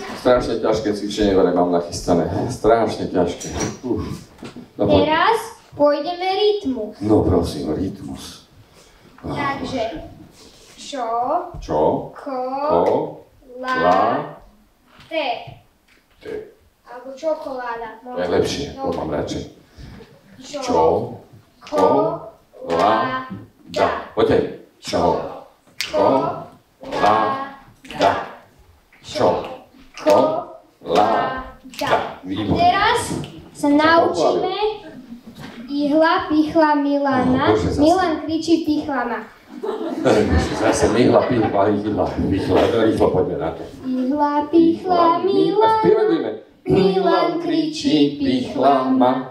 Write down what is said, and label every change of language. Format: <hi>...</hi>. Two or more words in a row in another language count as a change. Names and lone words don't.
<sk>strašne ťažké cvičenie, ktoré mám nachystané. Strašne ťažké. No, poď. Teraz pôjdeme rytmus. No prosím, rytmus. Takže čo, Ko, la, te. Te. Alebo čokoláda. To je lepšie, to mám radšej. Čo, ko, la, da. Poďte. Čo, ko, la, da. Čo, ko, la, da. Výborné. Teraz sa naučíme ihla, pichla, Milana. No, Bože, zase. Milan kričí pichlama. Zase myhla, pichla, rýchlo poďme na to. Ihla, pichla, A Milana. spievajme. Milan kričí pichlama.</sk>